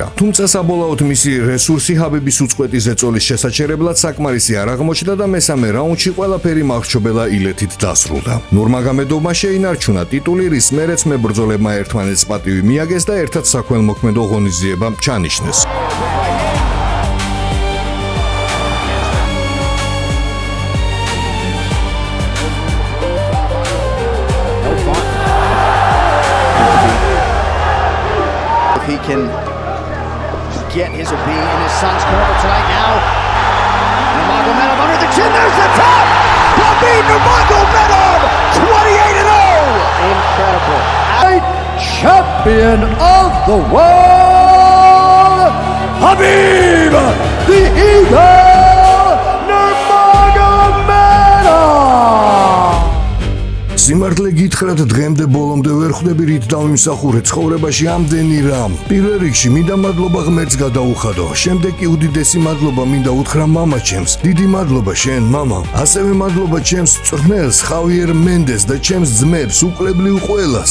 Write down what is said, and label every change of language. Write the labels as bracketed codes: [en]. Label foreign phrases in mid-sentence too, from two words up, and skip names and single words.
[ka] თუმცა საბოლოოდ მისი რესურსი ჰაბიბის უწყვეტი ზეწოლის შესაჩერებლად საკმარისი არ აღმოჩნდა და მესამე რაუნდში ყველაფერი მახრჩობელა ილეთით დასრულდა. ნურმაგომედოვმა შეინარჩუნა ტიტული, რის მერეც მებრძოლებმა ერთმანეთს პატივი მიაგეს და ერთად საქველმოქმედო ღონისძიება ჩანიშნეს. [en] He can get his or be in his son's corner tonight now. Nurmagomedov under the chin, there's the top! Khabib Nurmagomedov, 28-0! Incredible. Champion of the world, Khabib the Eagle Nurmagomedov! [ka] სიმართლე გითხრათ, დღემდე ბოლომდე ვერ ხვდები რით დავიმსახურე ცხოვრებაში ამდენი რამ. პირველ რიგში მინდა მადლობა ღმერთს გადაუხადო. შემდეგ კი უდიდესი მადლობა მინდა უთხრა მამაჩემს. დიდი მადლობა შენ, მამა. ასევე მადლობა ჩემს მწვრთნელს ხავიერ მენდეს და ჩემს ძმებს, უკლებლივ ყველას.